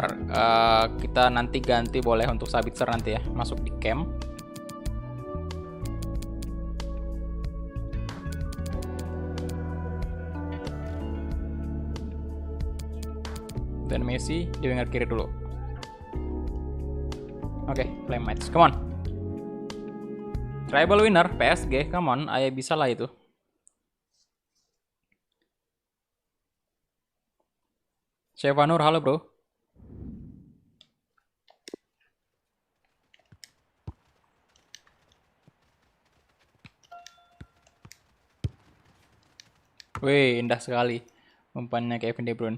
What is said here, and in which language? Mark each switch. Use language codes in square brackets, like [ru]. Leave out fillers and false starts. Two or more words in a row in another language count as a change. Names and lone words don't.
[id] Kita nanti ganti boleh untuk Sabitzer nanti ya, masuk di camp. Dan Messi di winger kiri dulu. Oke, [en] play match. Come on. Treble winner PSG, come on, [id] ayo bisa lah itu. Shevanur, halo bro. Wih, indah sekali umpannya Kevin De Bruyne.